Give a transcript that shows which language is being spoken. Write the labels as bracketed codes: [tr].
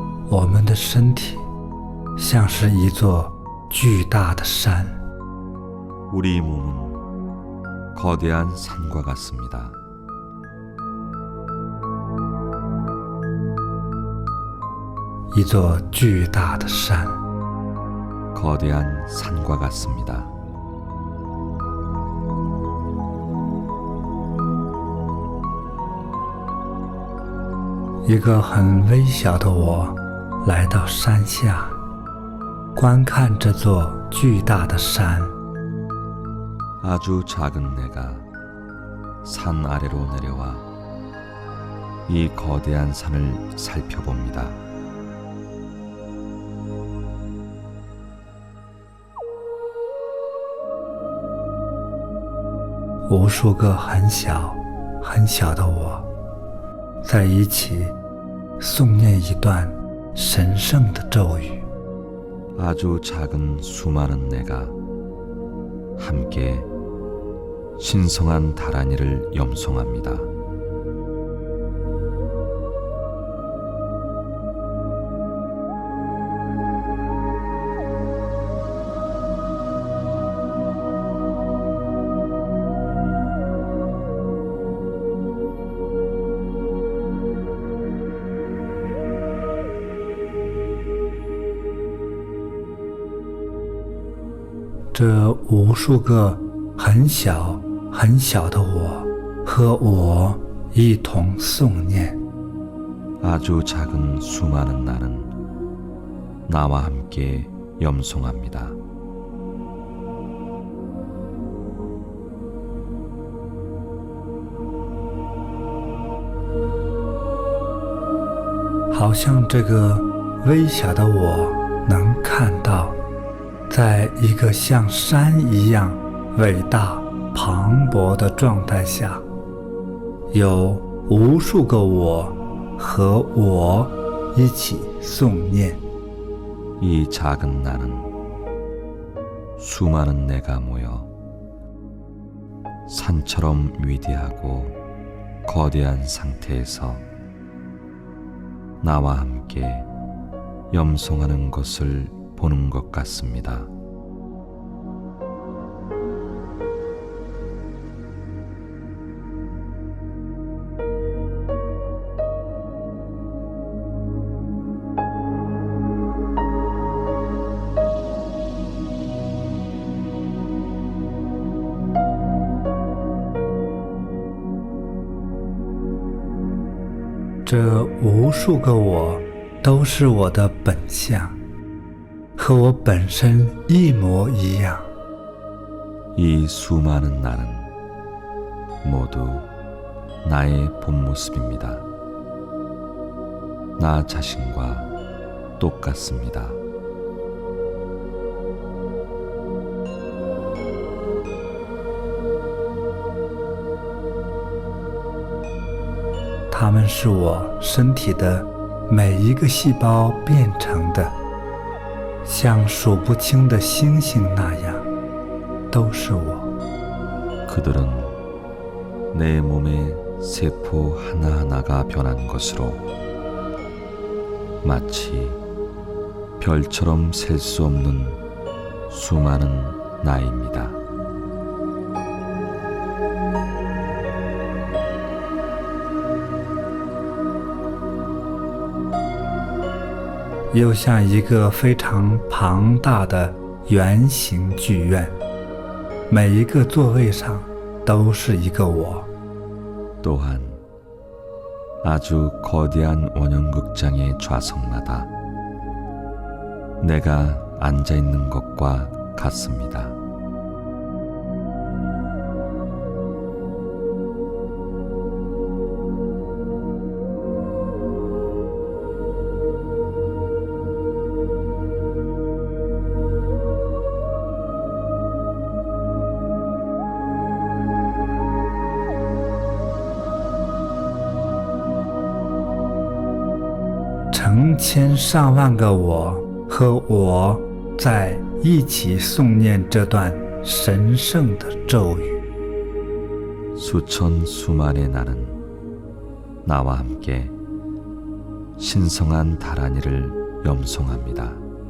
[zh] 我们的身体像是一座巨大的山. [ko] 우리 몸은 거대한 산과 같습니다. [zh] 一座巨大的山。 [ko] 거대한 산과 같습니다. [zh] 一个很微小的我来到山下，观看这座巨大的山。 [ko] 아주 작은 내가 산 아래로 내려와 이 거대한 산을 살펴봅니다. [zh] "无数个很小很小的我，在一起诵念一段神圣的咒语。 [ko] 아주 작은 수많은 내가 함께 신성한 다란이를 염송합니다. [zh] "这无数个很小很小的我和我一同诵念。 [ko] 아주 작은 수많은 나는 나와 함께 염송합니다. [zh] "好像这个微小的我能看到，在一个像山一样伟大磅礴的状态下，有无数个我和我一起诵念。 [ko] 이 작은 나는 수많은 내가 모여 산처럼 위대하고 거대한 상태에서 나와 함께 염송하는 것을 보는 것 같습니다. [zh] "这无数个我都是我的本相，和我本身一模一样。 [ko] 이 수많은 나는 모두 나의 본 모습입니다. 나 자신과 똑같습니다. [zh] "它们是我身体的每一个细胞变成的，像数不清的星星那样，都是我。 [ko] 그들은 내 몸의 세포 하나하나가 변한 것으로 마치 별처럼 셀 수 없는 수많은 나입니다. [zh] 又像一个非常庞大的圆形剧院，每一个座位上都是一个我。 [ko] 또한 아주 거대한 원형극장의 좌석마다 내가 앉아 있는 것과 같습니다. [zh] 成千上万个我和我在一起诵念这段神圣的咒语。 [ko] 수천 수만의 나는 나와 함께 신성한 다란이를 염송합니다.